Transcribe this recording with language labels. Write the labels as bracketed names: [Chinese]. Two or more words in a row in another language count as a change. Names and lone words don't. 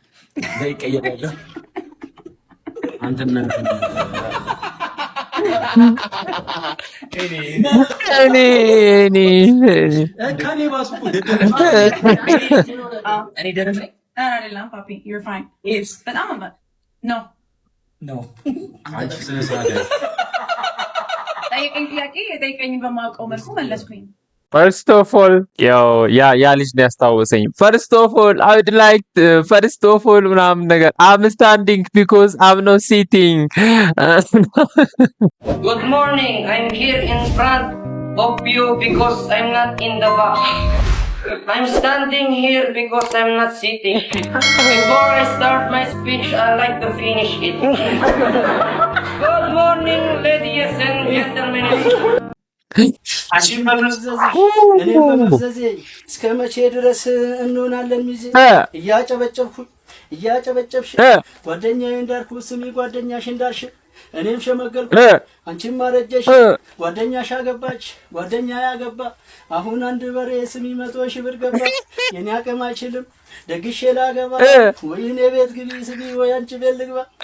[English] Papi, you're fine. Yes. But no. First of all, [Amharic] ያ ልጅ ነው ያስታወሰኝ። [English] First of all, I would like [Amharic] ምናምን ነገር [English] I'm standing because I'm not sitting. Good morning. I'm here in front of you because I'm not in the back. I'm standing here because I'm not sitting. Before I start my speech, I like to finish it. Good morning, ladies and gentlemen. [Amharic] እስከ መቼ ድረስ እንሆናለን ሚዜ? እያጨበጨብሽ ጓደኛዬ እንዳልኩ ስሚ ጓደኛሽ እንዳልሽ እኔም ሸመገልኩ አንቺም አረጀሽ። ጓደኛሽ አገባች ጓደኛ ያገባ አሁን አንድ በሬ ስሚ 100,000 ብር ገባ። የኔ አቅም አይችልም ደግሼ ላገባ ወይ እኔ ቤት ግቢ ስሚ ወይ አንቺ ቤት ልግባ።